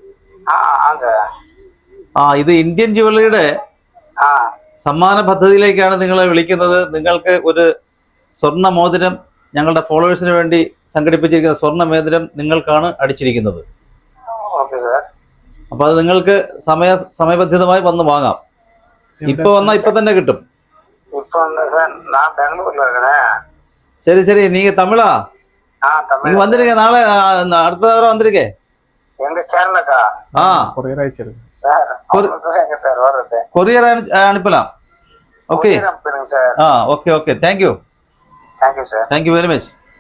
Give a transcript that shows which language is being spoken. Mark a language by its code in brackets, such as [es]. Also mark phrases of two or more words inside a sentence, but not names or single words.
[ml] ഇത് ഇന്ത്യൻ ജ്വല്ലറിയുടെ സമ്മാന പദ്ധതിയിലേക്കാണ് നിങ്ങളെ വിളിക്കുന്നത്. നിങ്ങൾക്ക് ഒരു സ്വർണ്ണ മോതിരം, ഞങ്ങളുടെ ഫോളോവേഴ്സിന് വേണ്ടി സംഘടിപ്പിച്ചിരിക്കുന്ന സ്വർണ്ണ മോതിരം നിങ്ങൾക്കാണ് അടിച്ചിരിക്കുന്നത്. അപ്പൊ അത് നിങ്ങൾക്ക് സമയബന്ധിതമായി വന്ന് വാങ്ങാം. ഇപ്പൊ വന്നാൽ ഇപ്പൊ തന്നെ കിട്ടും. [ta] சரி சரி, நீங்க தமிழா? நீங்க வந்திருக்கீங்க நாளை, அடுத்த வாரம் வந்திருக்கே. எங்க கேரளாக்கா? கொரியர் அனுப்பிச்சிருங்க சார். எங்க சார் வருது? கொரியர் அனுப்பலாம். ஓகே சார். [en] okay okay, thank you. thank you sir. thank you very much.